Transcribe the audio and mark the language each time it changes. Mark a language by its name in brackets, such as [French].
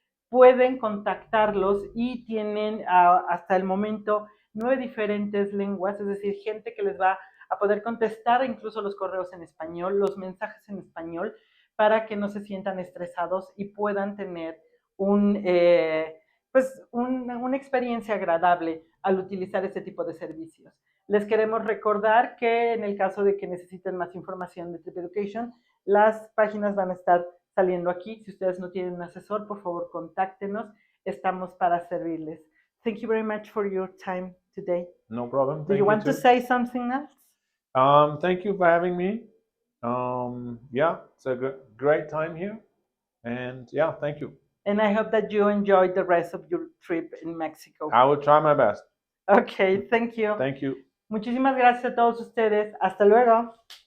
[Spanish] pueden contactarlos y tienen hasta el momento 9 diferentes lenguas, es decir, gente que les va a poder contestar incluso los correos en español, los mensajes en español, para que no se sientan estresados y puedan tener una experiencia agradable al utilizar este tipo de servicios. Les queremos recordar que en el caso de que necesiten más información de Tryp Education, las páginas van a estar saliendo aquí. Si ustedes no tienen un asesor, por favor, contáctenos. Estamos para servirles. [English] Thank you very much for your time today. No problem. Do you want to say something else? Thank you for having me. Yeah, it's a great time here. And yeah, thank you. And I hope that you enjoyed the rest of your trip in Mexico. I will try my best. Okay, thank you. Thank you. [Spanish] Muchísimas gracias a todos ustedes. Hasta luego.